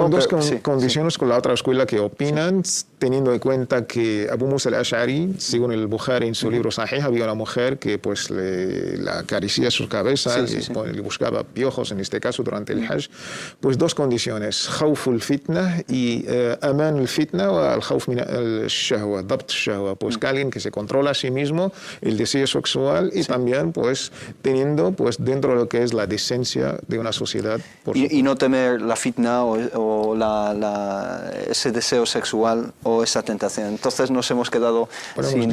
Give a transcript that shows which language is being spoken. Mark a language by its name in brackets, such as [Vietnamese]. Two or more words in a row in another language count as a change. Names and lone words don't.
[Spanish] Con dos condiciones con la otra escuela que opinan, teniendo en cuenta que Abu Musa al-Ash'ari, según el Bukhari en su libro Sahih, había una mujer que pues le acariciaba su cabeza, le buscaba piojos, en este caso durante el Hajj. Pues dos condiciones, [Arabic] خوف الفتنة [Spanish] y [Arabic] أمن الفتنة [Spanish] o [Arabic] الخوف من الشهوة، ضبط الشهوة, [Spanish] pues que alguien que se controla a sí mismo el deseo sexual y también pues teniendo pues dentro de lo que es la decencia de una sociedad. Y no temer la fitna o ese deseo sexual o esa tentación. Entonces nos hemos quedado sin